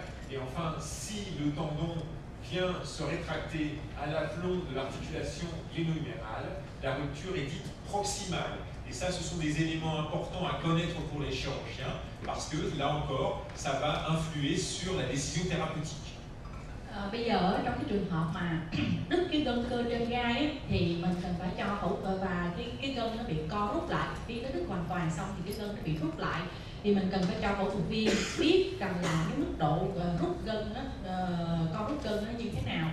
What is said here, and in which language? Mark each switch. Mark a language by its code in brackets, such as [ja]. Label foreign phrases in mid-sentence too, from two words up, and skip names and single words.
[fr] Et enfin, si le tendon vient se rétracter à l'aplomb de l'articulation gléno-humérale, la rupture est dite proximale. Et ça, ce sont des éléments importants à connaître pour les chirurgiens, parce que là encore, ça va influer sur la décision thérapeutique. [vi] Bây giờ ở trong cái trường hợp mà đứt cái gân cơ trên gai ấy, thì mình cần phải cho phẫu thuật và cái gân nó bị co rút lại. Khi nó đứt hoàn toàn xong thì cái gân nó bị rút lại, thì mình cần phải cho phẫu thuật viên biết rằng là cái mức độ rút gân nó co rút gân nó như thế nào.